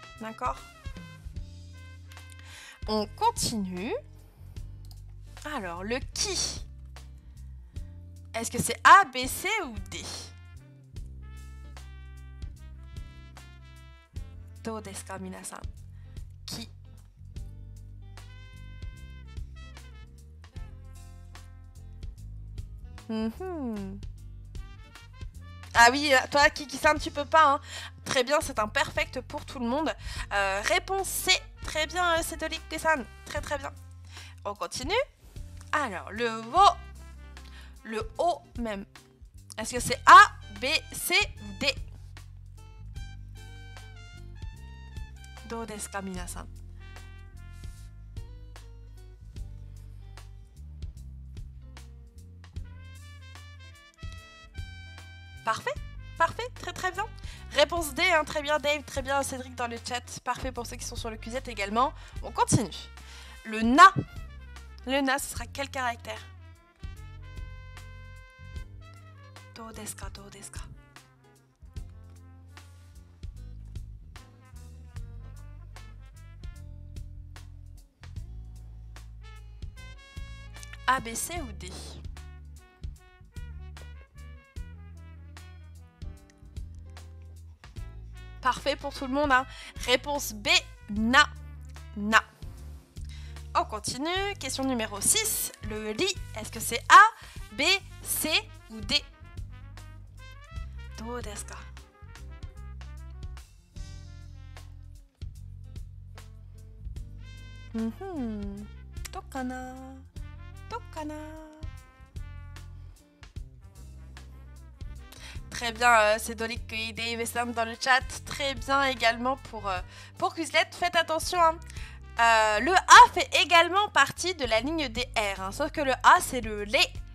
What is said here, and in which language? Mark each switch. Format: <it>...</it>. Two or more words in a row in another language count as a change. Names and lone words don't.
<fr>D'accord? On continue. Alors, le qui? Est-ce que c'est A, B, C ou D?</fr> <ja>どうですか、皆さん?</ja> <fr>Qui? Ah oui, toi, Kiki-san, tu peux pas, hein. Très bien, c'est un perfect pour tout le monde. Réponse C. Très bien, Cédric-san. Très très bien. On continue. Alors, le vo. Le O même. Est-ce que c'est A, B, C ou D?</fr> <ja>どうですか、皆さん?</ja> <fr>Parfait, parfait, très très bien. Réponse D, hein, très bien Dave, très bien Cédric dans le chat. Parfait pour ceux qui sont sur le QZ également. On continue. Le na. Le na, ce sera quel caractère?</fr> <ja>どうですか、どうですか?</ja> <fr>A, B, C ou D? Parfait pour tout le monde, hein. Réponse B, na. Na. On continue. Question numéro 6. Le li, est-ce que c'est A, B, C ou D?</fr> <ja>どうですか?どうかな? Dokana?</ja> <fr>Très bien, c'est Dolik et Dave dans le chat. Très bien également pour Quizlet. Faites attention, hein. Le A fait également partie de la ligne des R, hein, sauf que le A c'est le lé.</fr>